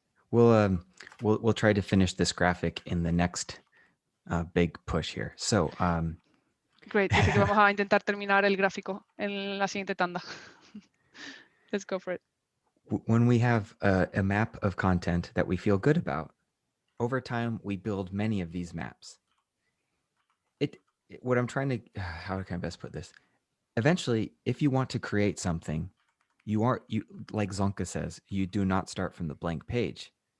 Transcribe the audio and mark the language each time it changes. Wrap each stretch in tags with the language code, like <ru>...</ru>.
<en>We'll try to finish this graphic in the next big push here. So Great.</en> <es>Dice que vamos a intentar terminar el gráfico en la siguiente tanda.</es> <en>Let's go for it. when we have a map of content that we feel good about, over time we build many of these maps. What I'm trying to, how can I best put this? Eventually, if you want to create something, you like Zonka says, you do not start from the blank page.</en>